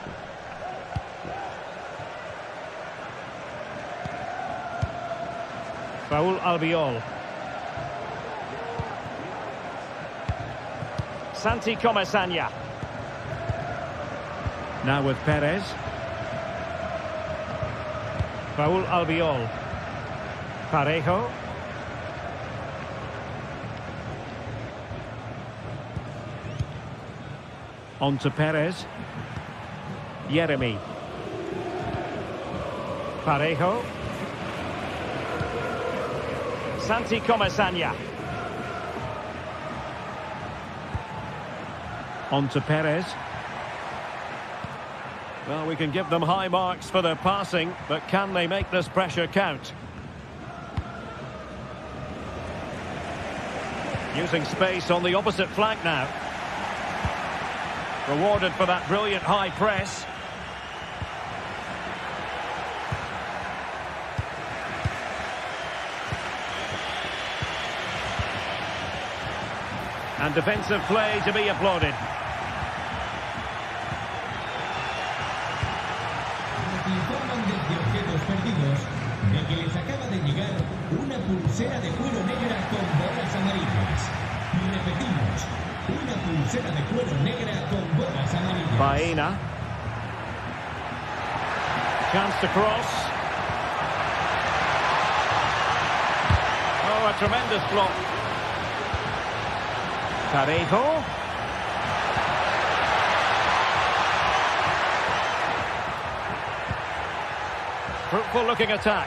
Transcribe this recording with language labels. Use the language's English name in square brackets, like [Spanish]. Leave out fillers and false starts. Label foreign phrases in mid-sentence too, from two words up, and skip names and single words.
[English] Raúl Albiol. Santi Comesaña. Now with Perez. Raúl Albiol. Parejo. On to Perez. Jeremy. Parejo. Santi Comesaña. On to Perez. Well, we can give them high marks for their passing, but can they make this pressure count? Using space on the opposite flank now. Rewarded for that brilliant high press. And defensive play to be applauded. [Spanish] Informan desde objetos perdidos de que les acaba de llegar una pulsera de cuero negra con bolas amarillas. Repetimos, una pulsera de cuero negra con bolas amarillas. [English] Baena. Chance to cross. Oh, a tremendous block. Parejo. Fruitful looking attack.